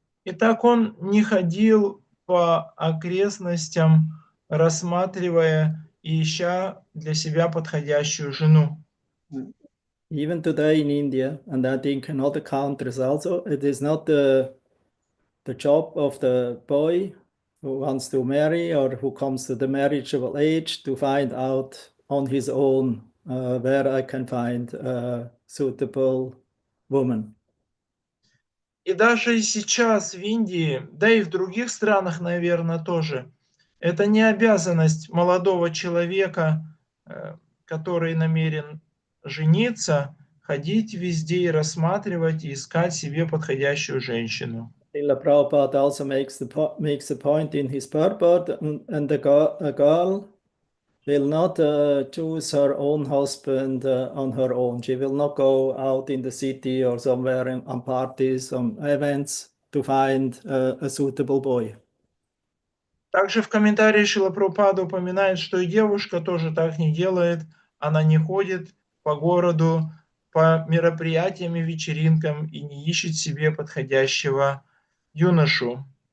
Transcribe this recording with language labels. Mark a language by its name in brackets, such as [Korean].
[Russian] Итак, он не ходил по окрестностям, рассматривая и ища для себя подходящую жену. [English] Even today in India, and I think in other countries also, it is not the job of the boy who wants to marry or who comes to the marriageable age to find out on his own where I can find a suitable woman. [Russian] И даже и сейчас в Индии, да и в других странах, наверное, тоже, это не обязанность молодого человека, который намерен жениться, ходить везде и рассматривать и искать себе подходящую женщину. [English] Srila Prabhupada also makes a point in his purport, and a girl will not choose her own husband on her own. She will not go out in the city or somewhere on parties, on events to find a suitable boy. [Russian] Также в комментарии Шрила Прабхупада упоминает, что и девушка тоже так не делает. Она не ходит по городу, по мероприятиям и вечеринкам и не ищет себе подходящего юношу.